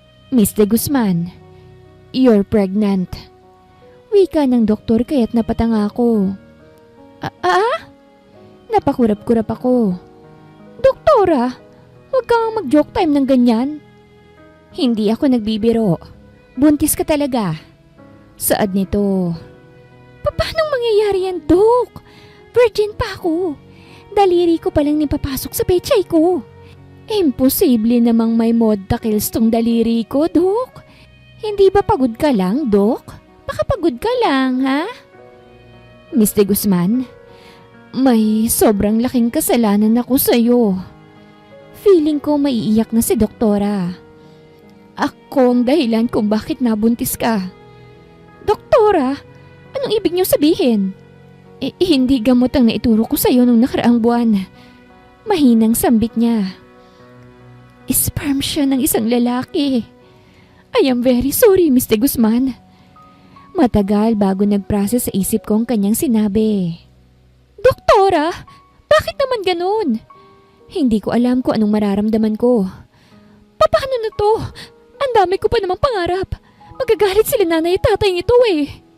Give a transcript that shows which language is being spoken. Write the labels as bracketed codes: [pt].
[en] Miss De Guzman, you're pregnant. [tl] Wika ng doktor kaya't napatanga ako. Napakurap-kurap ako. Doktora, huwag kang mag-joke time ng ganyan. Hindi ako nagbibiro. Buntis ka talaga. Saad nito. Paano mangyayari yan, Dok? Virgin pa ako. Daliri ko palang nipapasok sa pechay ko. Imposible namang may mod takils tong daliri ko, Dok. Hindi ba pagod ka lang, Dok? Baka pagod ka lang, ha? Miss De Guzman, may sobrang laking kasalanan ako sa'yo. Feeling ko maiiyak na si doktora. Ako ang dahilan kung bakit nabuntis ka. Doktora, anong ibig niyo sabihin? Hindi gamot ang naituro ko sa'yo nung nakaraang buwan. Mahinang sambit niya. Sperm siya ng isang lalaki. [en] I am very sorry, Miss De Guzman. [tl] Matagal bago nag-process sa isip ko ang kanyang sinabi. Doktora, bakit naman ganun? Hindi ko alam kung anong mararamdaman ko. Paano na to? Ang dami ko pa namang pangarap. Magagalit sila nanay at tatay nito eh.